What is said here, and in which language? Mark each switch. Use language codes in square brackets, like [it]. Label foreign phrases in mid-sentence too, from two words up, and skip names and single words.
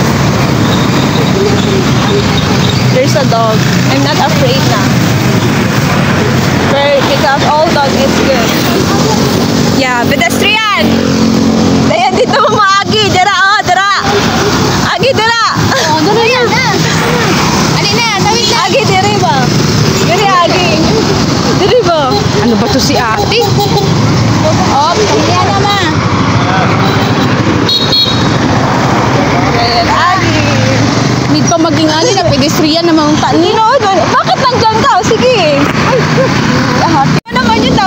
[en] There's a dog. I'm not afraid na. Because all dog is good. Yeah, pedestrian. [hil] Dayan dito mo maagi, dira dira. Agi dira. Oh, dala yan. Ali na, tawid na. Agi diri ba? Diri agi. Diri ba? [tl] Ano ba to si ate? Oh, yan naman. Ayan, agi. [hil] Need pa maging ani na pedestrian na mga tanin. [tl] No, bakit nandyan ka? Sige. Ay, lahat. Ano naman yun?